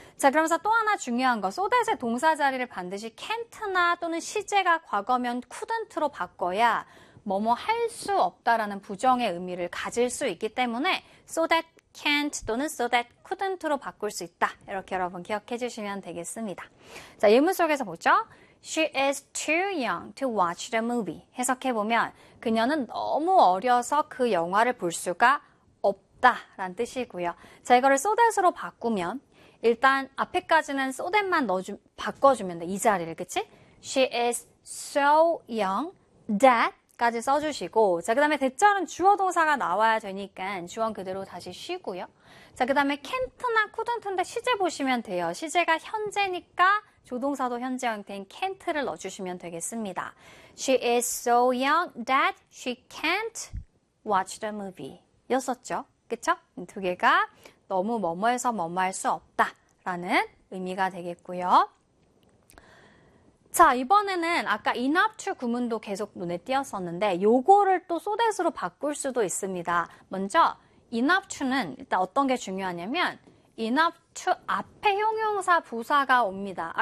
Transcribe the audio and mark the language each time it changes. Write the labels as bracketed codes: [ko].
[ko] 자, 그러면서 또 하나 중요한 거, so that의 동사 자리를 반드시 can't나 또는 시제가 과거면 couldn't로 바꿔야 뭐뭐 할수 없다라는 부정의 의미를 가질 수 있기 때문에 so that can't 또는 so that couldn't로 바꿀 수 있다. 이렇게 여러분 기억해 주시면 되겠습니다. 자, 예문 속에서 보죠. [en] She is too young to watch the movie. [ko] 해석해보면, 그녀는 너무 어려서 그 영화를 볼 수가 없다. 라는 뜻이고요. 자, 이거를 so that으로 바꾸면, 일단 앞에까지는 so that만 바꿔주면 돼. 이 자리를. 그치? [en] She is so young that [ko] 까지 써주시고. 자, 그 다음에 대절은 주어 동사가 나와야 되니까 주어 그대로 다시 쉬고요. 자, 그 다음에 can't나 couldn't인데 시제 보시면 돼요. 시제가 현재니까 조동사도 현재 형태인 can't를 넣어주시면 되겠습니다. [en] She is so young that she can't watch the movie. [ko] 였었죠? 그쵸? 두 개가 너무 뭐뭐해서 뭐뭐할 수 없다라는 의미가 되겠고요. 자, 이번에는 아까 enough to 구문도 계속 눈에 띄었었는데 요거를 또 so that으로 바꿀 수도 있습니다. 먼저 enough to는 일단 어떤 게 중요하냐면 enough to 앞에 형용사 부사가 옵니다.